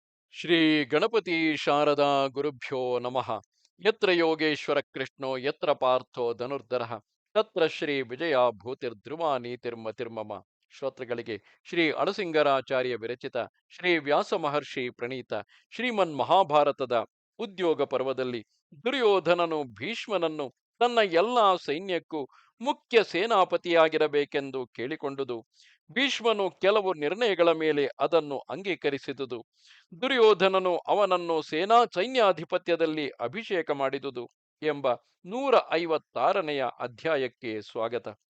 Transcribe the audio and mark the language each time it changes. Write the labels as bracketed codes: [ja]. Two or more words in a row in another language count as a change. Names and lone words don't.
[sa] ಶ್ರೀ ಗಣಪತಿ ಶಾರದಾ ಗುರುಭ್ಯೋ ನಮಃ. ಯತ್ರ ಯೋಗೇಶ್ವರ ಕೃಷ್ಣೋ ಯತ್ರ ಪಾರ್ಥೋ ಧನುರ್ಧರಃ ತತ್ರ ಶ್ರೀ ವಿಜಯ ಭೂತಿರ್ಧ್ರುವ ನೀತಿರ್ಮತಿರ್ಮಮ. [kn] ಶ್ರೋತೃಗಳಿಗೆ ಶ್ರೀ ಅಳಸಿಂಗರಾಚಾರ್ಯ ವಿರಚಿತ ಶ್ರೀ ವ್ಯಾಸ ಮಹರ್ಷಿ ಪ್ರಣೀತ ಶ್ರೀಮನ್ ಮಹಾಭಾರತದ ಉದ್ಯೋಗ ಪರ್ವದಲ್ಲಿ ದುರ್ಯೋಧನನು ಭೀಷ್ಮನನ್ನು ತನ್ನ ಎಲ್ಲಾ ಸೈನ್ಯಕ್ಕೂ ಮುಖ್ಯ ಸೇನಾಪತಿಯಾಗಿರಬೇಕೆಂದು ಕೇಳಿಕೊಂಡುದು, ಭೀಷ್ಮನು ಕೆಲವು ನಿರ್ಣಯಗಳ ಮೇಲೆ ಅದನ್ನು ಅಂಗೀಕರಿಸಿದುದು, ದುರ್ಯೋಧನನು ಅವನನ್ನು ಸೇನಾ ಸೈನ್ಯಾಧಿಪತ್ಯದಲ್ಲಿ ಅಭಿಷೇಕ ಮಾಡಿದುದು ಎಂಬ 156ನೆಯ ಅಧ್ಯಾಯಕ್ಕೆ ಸ್ವಾಗತ.